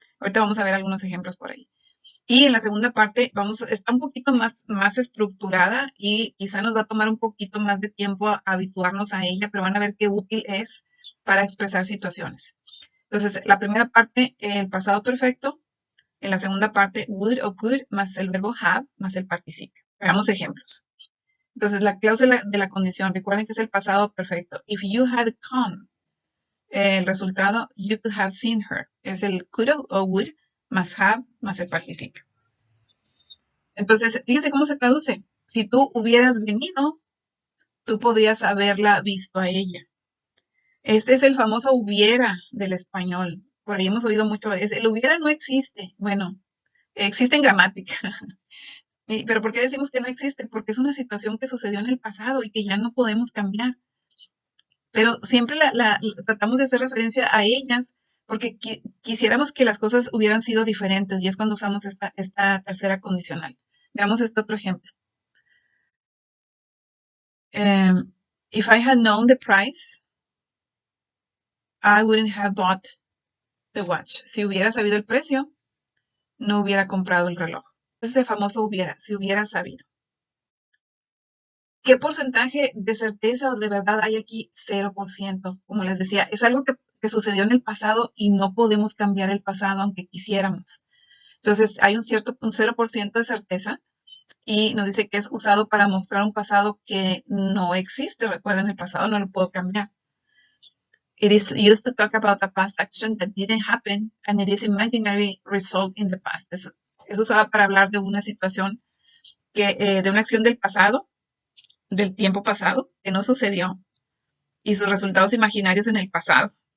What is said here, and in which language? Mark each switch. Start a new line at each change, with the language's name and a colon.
Spanish: Ahorita vamos a ver algunos ejemplos por ahí. Y en la segunda parte está un poquito más estructurada y quizá nos va a tomar un poquito más de tiempo a habituarnos a ella, pero van a ver qué útil es para expresar situaciones. Entonces, la primera parte, el pasado perfecto. En la segunda parte, would o could, más el verbo have, más el participio. Veamos ejemplos. Entonces, la cláusula de la condición, recuerden que es el pasado perfecto.
English: If you had come,
Spanish: el resultado,
English: you could have seen her.
Spanish: Es el could o would más have más el participio. Entonces, fíjense cómo se traduce. Si tú hubieras venido, tú podrías haberla visto a ella. Este es el famoso hubiera del español. Por ahí hemos oído mucho. El hubiera no existe. Bueno, existe en gramática. Pero ¿por qué decimos que no existe? Porque es una situación que sucedió en el pasado y que ya no podemos cambiar. Pero siempre tratamos de hacer referencia a ellas porque quisiéramos que las cosas hubieran sido diferentes y es cuando usamos esta tercera condicional. Veamos este otro ejemplo.
English: If I had known the price, I wouldn't have bought the watch.
Spanish: Si hubiera sabido el precio, no hubiera comprado el reloj. Ese famoso hubiera, si hubiera sabido. ¿Qué porcentaje de certeza o de verdad hay aquí? 0%. Como les decía, es algo que sucedió en el pasado y no podemos cambiar el pasado aunque quisiéramos. Entonces, hay un 0% de certeza y nos dice que es usado para mostrar un pasado que no existe. Recuerden, el pasado no lo puedo cambiar.
English: It is used to talk about a past action that didn't happen and it is imaginary result in the past.
Spanish: Es usada para hablar de una situación de una acción del pasado, del tiempo pasado, que no sucedió, y sus resultados imaginarios en el pasado.